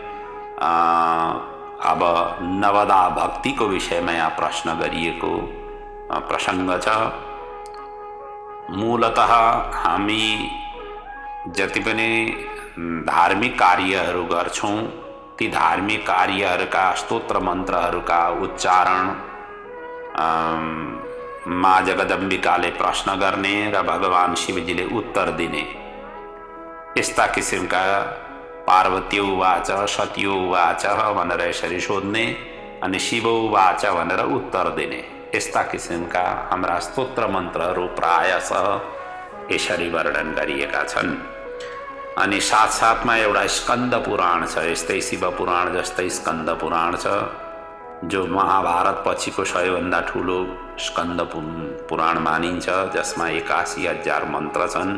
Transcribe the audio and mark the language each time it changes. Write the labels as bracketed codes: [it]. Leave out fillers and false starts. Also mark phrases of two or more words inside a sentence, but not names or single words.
[ne] अब नवदा भक्तिको विषयमा यहाँ प्रश्न गरिएको प्रसङ्ग छ। मूलतः हामी जति पनि धार्मिक कार्यहरू गर्छौँ, ती धार्मिक कार्यहरूका स्तोत्र मन्त्रहरूका उच्चारण माँ जगदम्बिकाले प्रश्न गर्ने र भगवान शिवजीले उत्तर दिने, यस्ता किसिमका [sa] पार्वती उवाच सती उवाच [ne] भनेर यसरी सोध्ने अनि [sa] शिव उवाच [ne] भनेर उत्तर दिने, यस्ता किसिमका हाम्रा स्तोत्र मन्त्रहरू प्रायशः यसरी वर्णन गरिएका छन्। अनि साथसाथमा एउटा स्कन्द पुराण छ, यस्तै शिव पुराण जस्तै स्कन्द पुराण छ, जो महाभारत पछिको सबैभन्दा ठुलो स्कन्द पुराण मानिन्छ, जसमा 81,000 मन्त्र छन्।